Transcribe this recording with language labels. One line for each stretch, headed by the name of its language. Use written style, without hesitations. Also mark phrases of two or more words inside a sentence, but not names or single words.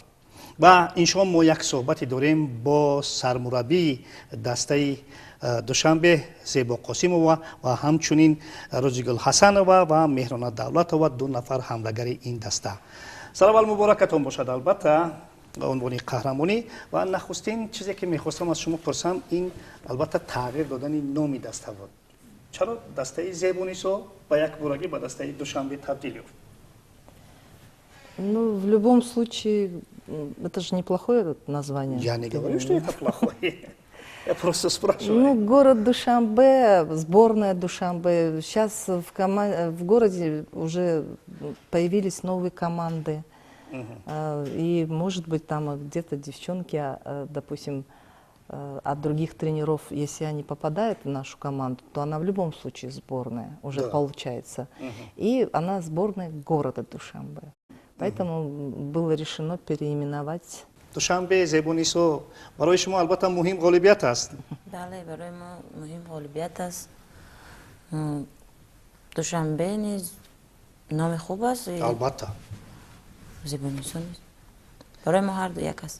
Tajik: Ва иншоам мо як суҳбате дорем бо сармураббии дастаи душанбе Зебо Қосимова ва ҳамчунин Розигул Ҳасанова ва Меҳрона Давлатова, ду нафар ҳамлагари ин даста. Салавал муборакатон бошад албатта унвони қаҳрамонӣ. Ва нахустин чизе ки мехостам аз шумо пурсам, ин албатта тағйир додани номи даста буд. Чаро дастаи Зебонисо ба якборагӣ ба дастаи Душанбе табдил ёфт?
Russian: Ну, в любом случае, это же неплохое название. Я не говорю, что это плохое. Я просто спрашиваю. Ну, город Душанбе, сборная Душанбе. Сейчас в городе уже появились новые команды. И, может быть, там где-то девчонки, допустим, от других тренеров, если они попадают в нашу команду, то она в любом случае сборная уже получается. И она сборная города Душанбе. Поэтому было решено переименовать.
Tajik: Душанбе, Зебонисо, барои шумо албатта муҳим ғолибият аст. Бале, барои мо муҳим ғолибият аст. Душанбе низ номи хуб аст. Албатта. Зебонисо низ. Барои мо ҳарду як аст.